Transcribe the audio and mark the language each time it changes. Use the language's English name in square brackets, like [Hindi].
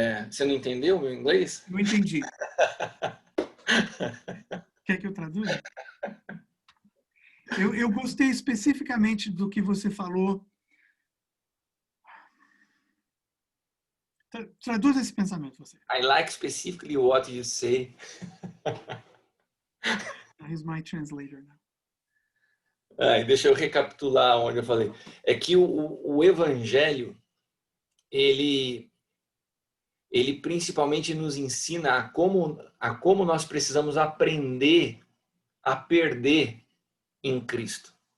[Portuguese] Você não entendeu o meu inglês? Não entendi. Quer que eu traduza? Eu gostei especificamente do que você falou. Traduz esse pensamento, você. [English] I like specifically what you say. He's my translator now. [Portuguese] Deixa eu recapitular onde eu falei. É que o evangelho, ele principalmente nos ensina a como nós precisamos aprender a perder em Cristo.